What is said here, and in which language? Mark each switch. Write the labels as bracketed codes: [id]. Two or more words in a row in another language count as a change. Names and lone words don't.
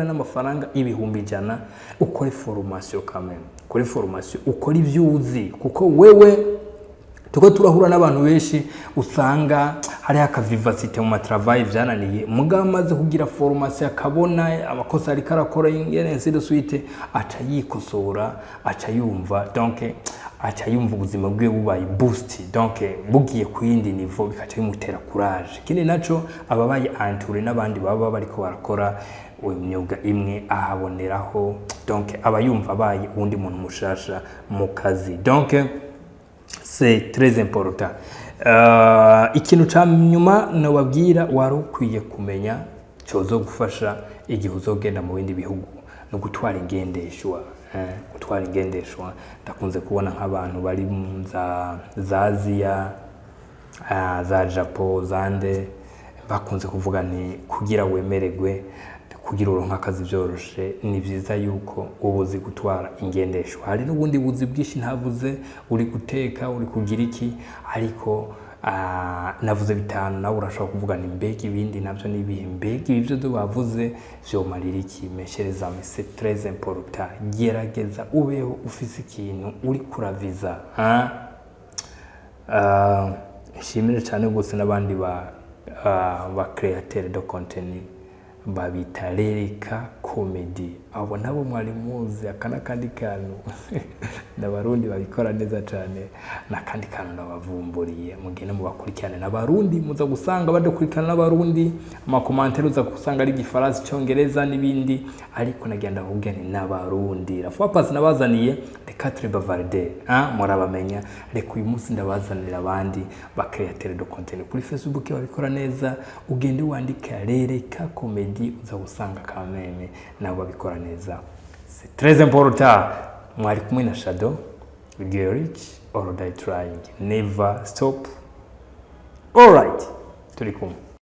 [rn] n'amafaranga 100,000 ukore formation kameme, ukore formation, ukore ivyuzi, kuko wewe tuko turahura n'abantu benshi usanga hari akavivacité mu matravail vyananiye mugamaze kugira formation akabona amakosa ari karakora ingene nsido suite aca yikosora, aca yumva, donc acha yumva ubuzima bwe bubaye boost, donc bugiye ku yindi niveau bikaca bimutera courage. Kindi naco ababaye entouré n'abandi baba bariko barakora imyuga imwe ahaboneraho, donc abayumva baye undi muntu mushasha mu kazi. [fr] Donc c'est très important. [rn] Ikintu ca nyuma nababwira wari ukwiye kumenya cyozo gufasha igihe uzogenda mu bindi bihugu no gutwara ingendeshwa. Gutwara ingendeshwa ndakunze kubona nk'abantu bari za Aziya, za Japan, zande bakunze kuvuga ni kugira wemererwe, kugira uronka akazi byoroshe ni byiza yuko ubuzi gutwara ingendeshwa. Hari n'ubundi buzi bwishi ntavuze, uri guteka, uri kugira iki, ariko navuze bitanu nawe urashobora kuvuga ni mbega ibindi navyo ni ibihe, mbega ibyo bavuze vyomarira iki. [fr] Meshereza c'est très important, [rn] gerageza ubeho ufise ikintu uri kuraviza. Nshimire cyane gose n'abandi ba [fr] createur de contenu [rn] babita Lereka Comedy, abo nabo mwari muzi akana kandi kantu n'abarundi babikora neza cyane, nakandi kantu nabavumburiye mugene mu bakurikirane n'abarundi, muza gusanga badakurikirana n'abarundi ama commentaire uza gusanga ari gifaransa cyongereza n'ibindi, ariko nagenda kugene n'abarundi [fr] la fois passe [rn] nabazaniye les 4 bavarder murabamenya. Reka uyu munsi ndabazanira abandi ba [fr] createur de contenu [rn] kuri Facebook babikora neza, ugende wandika Lereka Comedy uza gusanga kameme nabo babikora neza. [fr] C'est très important. [rn] Mwari kumwe na Shadow, [en] get rich or die trying, never stop. All right, [rn] turi kumwe.